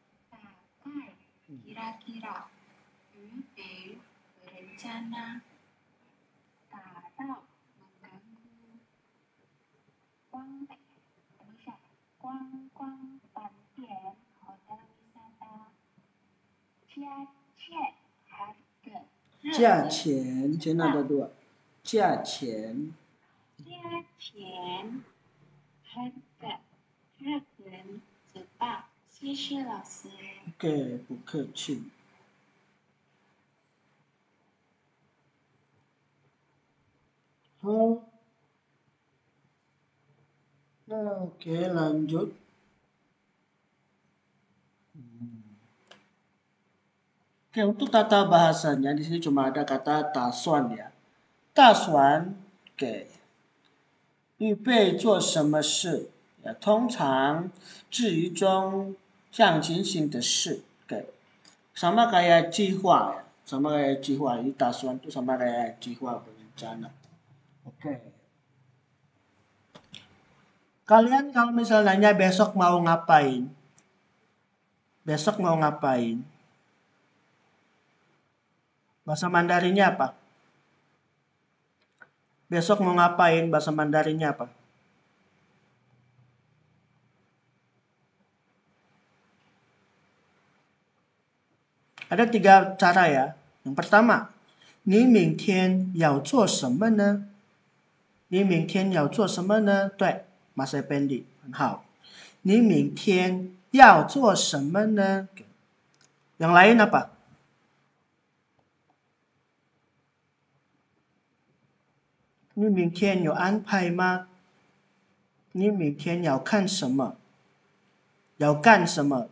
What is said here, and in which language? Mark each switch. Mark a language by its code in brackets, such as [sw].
[zh] 大概 kira-kira, 预备 berencana, 打扰 mengganggu, 光等一下，观光饭店 hotel wisata, 价钱 harga, 价钱, 前 ada 2. 价钱价钱 harga, 日本 Jepang. 谢谢老师。 Oke, 不客气. Oh. [id] Nah, oke, lanjut. Oke, untuk tata bahasanya di sini cuma ada kata dasuan ya. Dasuan, oke. [zh] 预备做什么事 ya, 通常至于中象情形的事. Oke. [id] Sama kayak 计划ya. Sama kayak 计划, ini dasuan itu sama kayak 计划 berencana. Oke. Kalian kalau misalnya nanya besok mau ngapain? Besok mau ngapain? Bahasa Mandarinnya apa? Besok mau ngapain? Bahasa Mandarinnya apa? Ada 3 cara ya. [zh] Yang pertama, 你明天要做什么呢？你明天要做什么呢？对， Mas Effendi, 很好。你明天要做什么呢？ [id] Yang lain apa? [zh] 你明天有安排吗？你明天要看什么？要干什么？